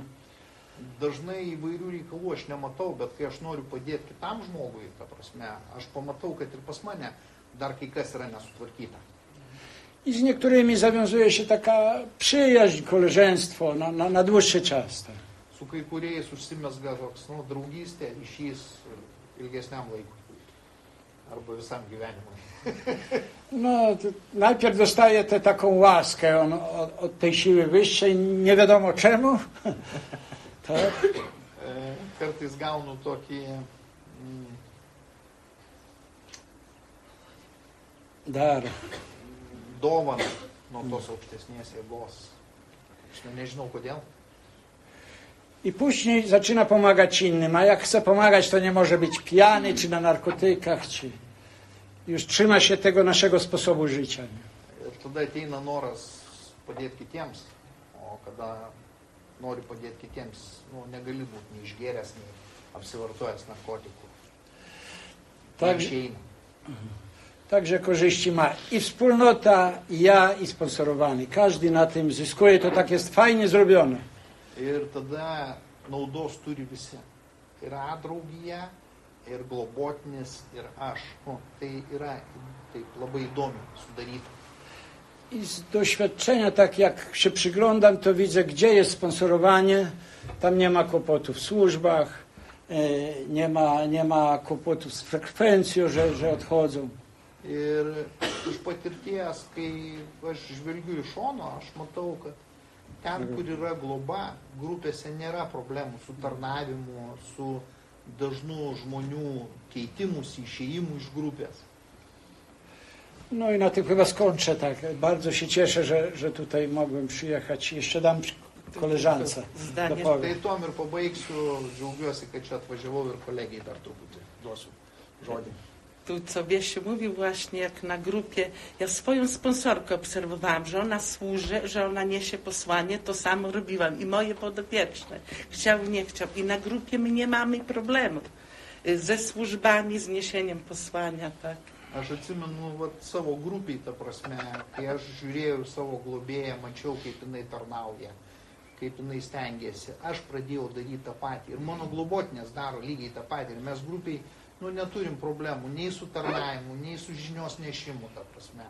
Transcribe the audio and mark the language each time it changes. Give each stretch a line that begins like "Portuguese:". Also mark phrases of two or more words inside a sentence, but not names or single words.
Lithuanian: Dažnai įvairių reikalų aš nematau, bet kai aš noriu padėti kitam žmogui, ta prasme, aš pamatau, kad ir pas mane dar kai kas yra nesutvarkyta.
Polish: I z niektórymi zawiązuje się taka przyjaźń, koleżeństwo na dłuższy czas. Tak.
Lithuanian: Su kai kuriais užsimezga toks, draugystė, ryšys ilgesniam laikui. Arba visam gyvenimui.
Polish: No, najpierw dostaje taką łaskę od tej siły wyższej, nie wiadomo czemu. Tak.
Lithuanian: Kartais gaunu tokį dar. Dovaną nuo tos aukštesnės jėgos. Aš nežinau kodėl.
Polish: I później zaczyna pomagać innym, a jak chce pomagać, to nie może być pijany, czy na narkotykach, czy już trzyma się tego naszego sposobu życia.
Lithuanian: Ir tada ateina noras padėti kitiems, o kada nori padėti kitiems, negali būti nei išgėręs, nei apsivartojęs narkotikų.
Polish: Także korzyści ma i wspólnota, i ja, i sponsorowany. Każdy na tym zyskuje, to tak jest fajnie zrobione.
Lithuanian: Ir tada naudos turi visi. Yra draugija, ir globotinis, ir aš. Tai yra taip labai įdomi sudaryta.
Polish: I z doświadczenia, tak jak się przyglądam, to widzę, gdzie jest sponsorowanie. Tam nie ma kłopotów w służbach, nie ma kłopotów z frekwencją, że odchodzą.
Lithuanian: Ir iš patirties, kai aš žvelgiu iš šono, aš matau, kad ten, kur yra globa, grupėse nėra problemų su tarnavimu, su dažnu žmonių keitimus, išėjimu iš grupės.
Polish: No i na tym chyba skończę, tak. Bardzo się cieszę, że tutaj mogłem przyjechać. Jeszcze dam koleżance.
Lithuanian: Tai tuom ir pabaigsiu, džiaugiuosi, kad čia atvažiavau ir kolegijai dar truputį. duosiu žodį.
Polish: Tu co Wiesiu mówił właśnie, jak na grupie, ja swoją sponsorkę obserwowałam, że ona służy, że ona niesie posłanie, to samo robiłam i moje podopieczne. Chciał, nie chciał. I na grupie my nie mamy problemu ze służbami, z niesieniem posłania, tak.
Lithuanian: Aš atsimenu vat, savo grupiai, ta prasme, kai aš žiūrėjau savo globėją, mačiau, kaip jinai tarnauja, kaip jinai stengiasi, aš pradėjau daryti tą patį. Ir mano globotinės daro lygiai tą patį. Ir mes grupiai neturim problemų nei su tarnavimu, nei su žinios nešimu, ta prasme.